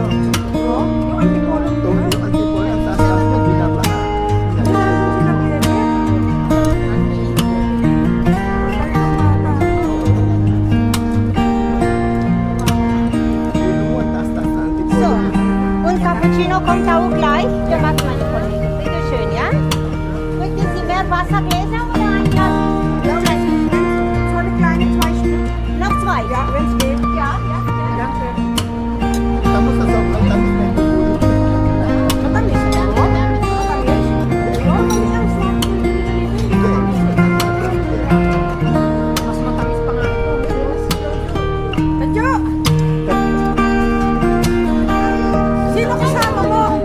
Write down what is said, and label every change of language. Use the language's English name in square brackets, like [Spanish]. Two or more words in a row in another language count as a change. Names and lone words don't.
[Filipino] Oh, yung antipolo Ito, yung antipolo, ang taas na binabaha. Yun mo, ang taas-taas na antipolo. [German] So, und Cappuccino kommt auch gleich. Wir machen meine Kollegen. Bitte schön, ja? Möchten Sie mehr Wassergläser oder ein Glas? So eine kleine 2 Stück. Noch zwei? Ja, wenn's geht. Ja, ja. Danke. [Filipino] Tapos sa sobrang tamis na yung bubulong. Matamis. Oh, matamis. Oh, ang sarap. Mas matamis pa nga ito. Tadyo! Sino kasama mo?